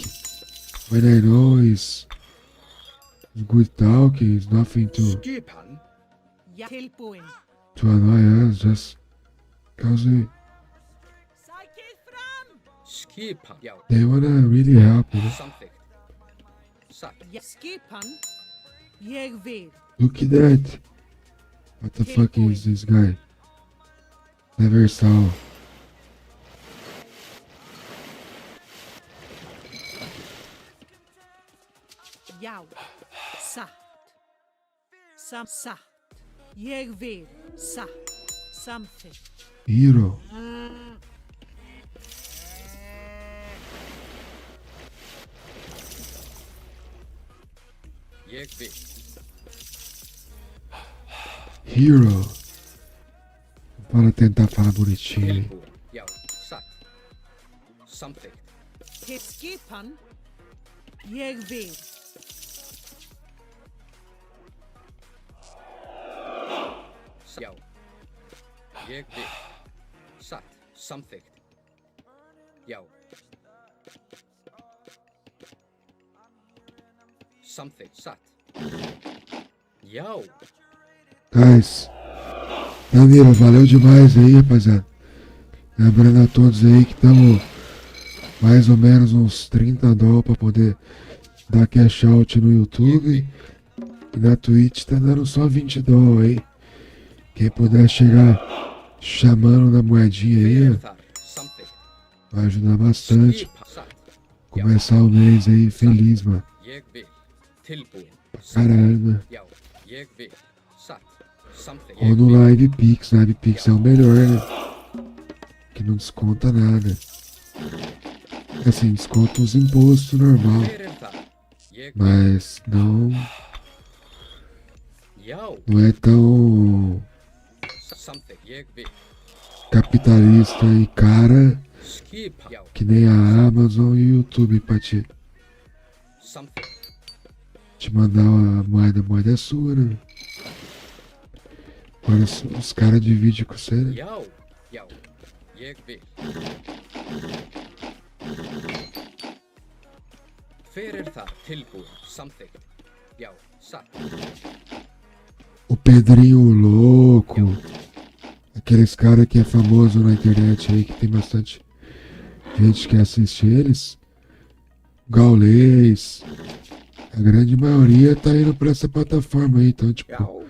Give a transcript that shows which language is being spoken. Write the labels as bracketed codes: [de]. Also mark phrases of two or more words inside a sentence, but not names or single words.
[en] When I know it's good talking, it's nothing to [is] Skipan. Tilbúin. [en] annoy us, just because [is] Skipan. Já. [en] they wanna really help, you know? [is] Samþykkt. Satt. Skipan. Ég vil. [en] Look at that. What the fuck is this guy? Never saw. [is] Já. Satt. Satt. Ég vil. Satt. Samþykkt. Hero. Ég vil. Hero. [pt] Para tentar falar bonitinho. hein? [is] Tilbúin. Já. Satt. Samþykkt. Til skipan. Ég vil. Já. Ég vil. Satt. Samþykkt. Já. Samþykkt. Satt. Já. Guys. [pt] Danilo, valeu demais aí, rapaziada. Lembrando a todos aí que estamos mais ou menos uns 30 dólares para poder dar [en] cash out [pt] no YouTube. E na Twitch tá dando só 20 dólares aí. Quem puder chegar chamando na moedinha aí, ó, [is] Samþykkt. [pt] vai ajudar bastante. [is] Skipan. Satt. [pt] Começar o mês aí feliz, mano. [is] Ég vil. Tilbúin. [pt] Caralho, mano. [is] Já. Ég vil. Satt. Samþykkt. [pt] Ou no Live Pix. Live Pix é o melhor, né? Que não desconta nada. Assim, desconta os impostos normal. [is] Hver er þar? Ég vil. [pt] Mas não, [is] Já. [pt] não é tão [is] Samþykkt. Ég vil. [pt] capitalista e cara [is] Skipa. Já. [pt] Que nem a Amazon e o YouTube pra te [is] Samþykkt. [pt] mandar a moeda. A moeda é sua, né? Agora os caras dividem com você, né? [is] Já. Já. Ég vil. Hver það? Tilbúin. Samþykkt. Já. Satt. [pt] O Pedrinho Louco. Aqueles caras que é famoso na internet aí, que tem bastante gente que assiste eles. Gaulês. A grande maioria tá indo pra essa plataforma aí, então, tipo...